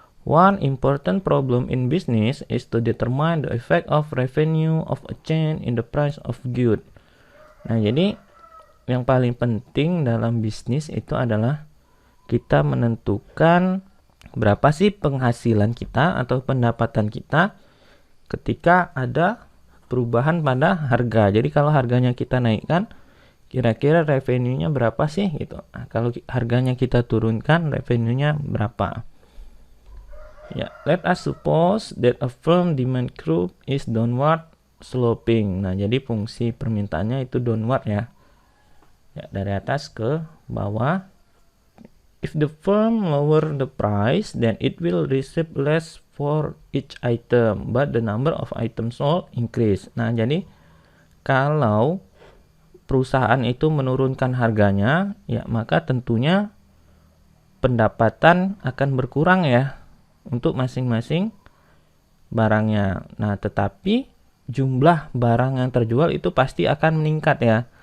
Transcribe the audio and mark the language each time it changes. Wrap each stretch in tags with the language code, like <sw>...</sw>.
<en>One important problem in business is to determine the effect of revenue of a change in the price of good.</en> <id>Nah, jadi yang paling penting dalam bisnis itu adalah kita menentukan berapa sih penghasilan kita atau pendapatan kita ketika ada perubahan pada harga. Jadi kalau harganya kita naikkan, kira-kira revenue-nya berapa sih gitu. Nah, kalau harganya kita turunkan, revenue-nya berapa?</id> <en>Ya, let us suppose that a firm demand curve is downward sloping.</en> <id>Nah, jadi fungsi permintaannya itu downward ya. Ya, dari atas ke bawah.</id> <en>If the firm lower the price, then it will receive less for each item, but the number of items sold increase.</en> <id>Nah, jadi kalau perusahaan itu menurunkan harganya, ya maka tentunya pendapatan akan berkurang ya untuk masing-masing barangnya. Nah, tetapi jumlah barang yang terjual itu pasti akan meningkat ya.</id>